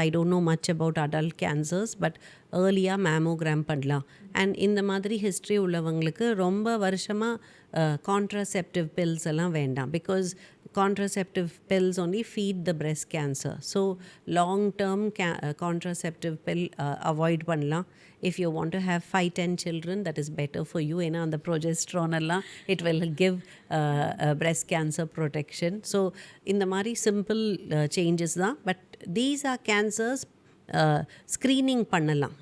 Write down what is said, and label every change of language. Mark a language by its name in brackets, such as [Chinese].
[English] I don't know much about adult cancers, but [Tamil] ஏர்லியாக mammogram பண்ணலாம். And இந்த மாதிரி history உள்ளவங்களுக்கு ரொம்ப வருஷமாக கான்ட்ராசெப்டிவ் பில்ஸ் எல்லாம் வேண்டாம். [English] Because contraceptive pills only feed the breast cancer. So long term contraceptive pill avoid பண்ணலாம். If you want to have 5-10 children, that is better for you. [Tamil] ஏன்னா அந்த [English] progesterone எல்லாம் it will give breast cancer protection. [Tamil] So இந்த மாதிரி [English] simple changes [Tamil] தான். [English] But these are cancers screening பண்ணலாம்.